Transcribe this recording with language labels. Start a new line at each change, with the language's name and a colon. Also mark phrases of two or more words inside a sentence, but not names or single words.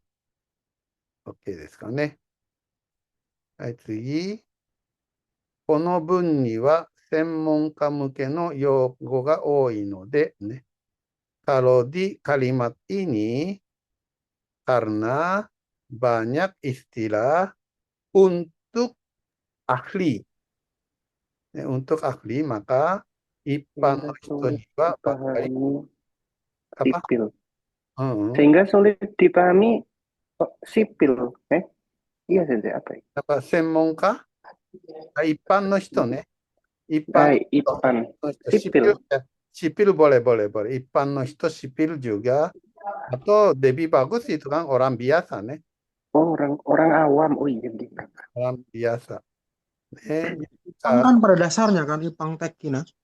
Japanese: OK ですかね。はい、次。この文には専門家向けの用語が多いので、
Indonesian: ね。Kalau di kalimat ini karena banyak istilah untuk ahli. Untuk ahli maka
Japanese: 一般の人には
Indonesian: pakai apa? Sehingga sulit dipahami sipil. Iya, Sensei, apa ya?
Japanese: だから専門家、一般の人ね。一般の人、 Ipan.
Indonesian: sipil, Sipil. ya. Sipil boleh.
Japanese: 一般の人,
Indonesian: sipil juga. Atau lebih bagus itu kan orang biasa nih. Oh, orang awam. Oh iya, gitu. Orang biasa. Ipang kan pada dasarnya kan
Japanese: 一般的な.